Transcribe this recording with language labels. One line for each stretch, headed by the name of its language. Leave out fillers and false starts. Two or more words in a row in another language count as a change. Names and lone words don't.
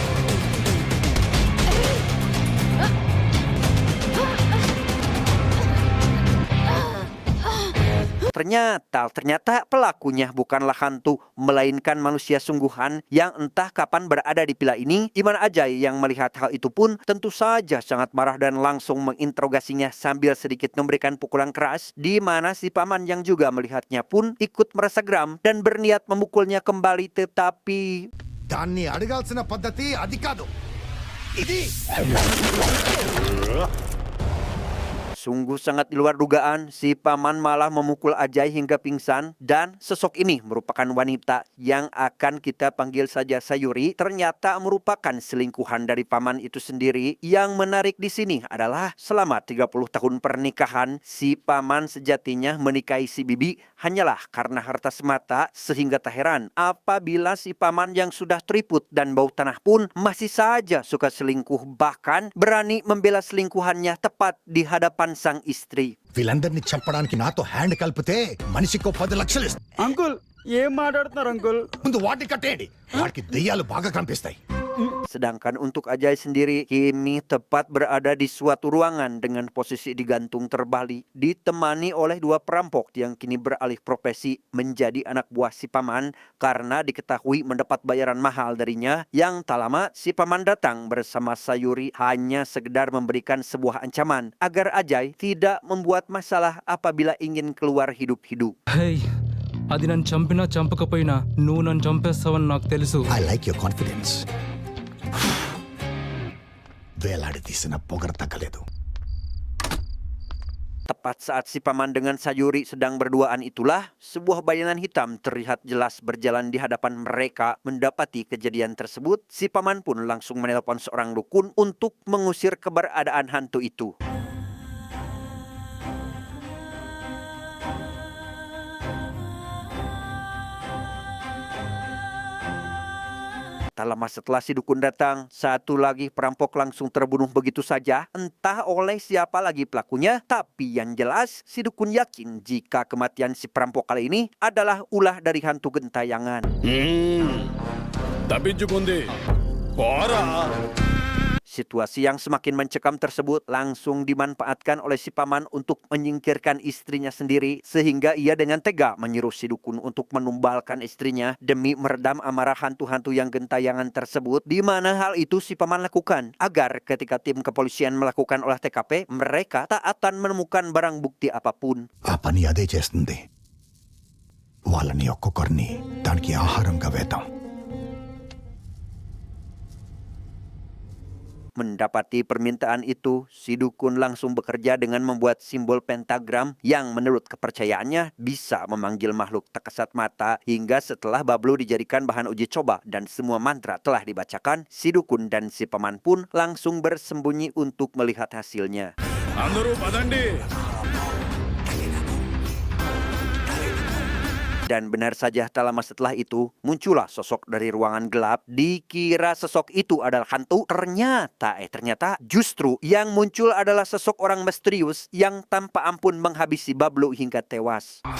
Indonesian: Ternyata pelakunya bukanlah hantu, melainkan manusia sungguhan yang entah kapan berada di villa ini. Di mana Ajay yang melihat hal itu pun tentu saja sangat marah dan langsung menginterogasinya sambil sedikit memberikan pukulan keras, di mana si paman yang juga melihatnya pun ikut merasa geram dan berniat memukulnya kembali, tetapi
Telugu: దాన్ని అడగాల్సిన పద్ధతి అది కాదు ఇది.
Indonesian: sungguh sangat di luar dugaan, si paman malah memukul Ajay hingga pingsan. Dan sosok ini merupakan wanita yang akan kita panggil saja Sayuri. Ternyata merupakan selingkuhan dari paman itu sendiri. Yang menarik di sini adalah selama 30 tahun pernikahan, si paman sejatinya menikahi si bibi hanyalah karena harta semata. Sehingga tak heran apabila si paman yang sudah teriput dan bau tanah pun masih saja suka selingkuh. Bahkan berani membela selingkuhannya tepat di hadapan sang istri.
Telugu: వీళ్ళందరినీ చంపడానికి నాతో హ్యాండ్ కలిపితే మనిషికో 10 లక్షలు ఇస్తా. అంకుల్ ఏం మాట్లాడుతున్నారు అంకుల్? ముందు వాటిని కట్టేయండి. వాటికి దెయ్యాలు బాగా కనిపిస్తాయి.
Indonesian: Sedangkan untuk Ajay sendiri, kini tepat berada di suatu ruangan dengan posisi digantung terbalik, ditemani oleh dua perampok yang kini beralih profesi menjadi anak buah si paman karena diketahui mendapat bayaran mahal darinya. Yang tak lama si paman datang bersama Sayuri hanya sekedar memberikan sebuah ancaman agar Ajay tidak membuat masalah apabila ingin keluar hidup-hidup.
Telugu: హై, అది నన్ను చంపినా చంపకపోయినా నువ్వు నన్ను చంపేస్తావని నాకు తెలుసు.
English: I like your confidence.
Telugu: వేలాడి తీసిన పొగర తగ్గలేదు.
Indonesian: Tepat saat si paman dengan Sayuri sedang berduaan itulah, sebuah bayangan hitam terlihat jelas berjalan di hadapan mereka. Mendapati kejadian tersebut, si paman pun langsung menelpon seorang dukun untuk mengusir keberadaan hantu itu. Tak lama setelah si dukun datang, satu lagi perampok langsung terbunuh begitu saja. Entah oleh siapa lagi pelakunya, tapi yang jelas si dukun yakin jika kematian si perampok kali ini adalah ulah dari hantu gentayangan.
Telugu: తప్పించుకుంది పోరా.
Indonesian: Situasi yang semakin mencekam tersebut langsung dimanfaatkan oleh si paman untuk menyingkirkan istrinya sendiri, sehingga ia dengan tega menyuruh si dukun untuk menumbalkan istrinya demi meredam amarah hantu-hantu yang gentayangan tersebut. Di mana hal itu si paman lakukan agar ketika tim kepolisian melakukan olah TKP, mereka tak akan menemukan barang bukti apapun.
Telugu: ఆ పని అదే చేస్తుంది. వాళ్ళని ఒక్కొక్కరిని దానికి ఆహారంగా వేద్దాం.
Indonesian: Mendapati permintaan itu, si dukun langsung bekerja dengan membuat simbol pentagram yang menurut kepercayaannya bisa memanggil makhluk tak kasat mata. Hingga setelah Bablu dijadikan bahan uji coba dan semua mantra telah dibacakan, si dukun dan si paman pun langsung bersembunyi untuk melihat hasilnya.
Telugu: అందరూ పదండి.
Indonesian: Dan benar saja tak lama setelah itu muncullah sosok dari ruangan gelap. Dikira sosok itu adalah hantu, ternyata justru yang muncul adalah sosok orang misterius yang tanpa ampun menghabisi Bablu hingga tewas.